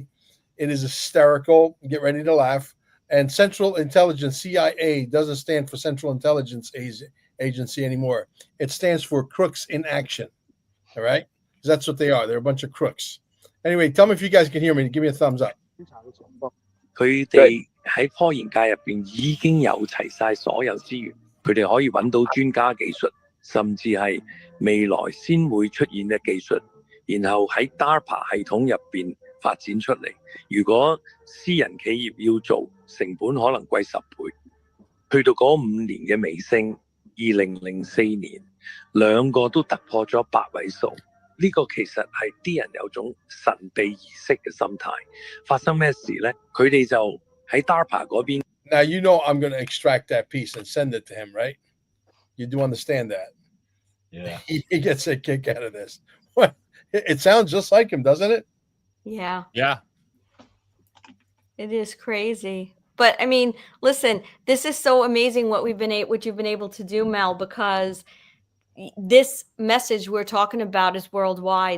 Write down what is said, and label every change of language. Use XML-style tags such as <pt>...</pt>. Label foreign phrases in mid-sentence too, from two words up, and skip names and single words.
<en>It is hysterical. Get ready to laugh. And Central Intelligence, CIA, doesn't stand for Central Intelligence Agency anymore. It stands for Crooks in Action. All right? Because that's what they are. They're a bunch of crooks. Anyway, tell me if you guys can hear me. Give me a thumbs up.</en> <yue>佢哋喺科研界入邊已經有齊晒所有資源，佢哋可以揾到專家技術，甚至係未來先會出現嘅技術，然後喺 DARPA 系統入邊發展出嚟。如果私人企業要做，成本可能貴10倍。去到嗰5年嘅尾聲，2004年兩個都突破咗8位數。呢個其實係啲人有種神秘儀式嘅心態。發生咩事呢？佢哋就喺 DARPA 嗰邊。</yue> <en>Now you know I'm going to extract that piece and send it to him, right? You do understand that? Yeah. He gets a kick out of this. What? It sounds just like him, doesn't it? Yeah. Yeah. It is crazy. But I mean, listen, this is so amazing what you've been able to do, Mel, because this message we're talking about is worldwide.</en>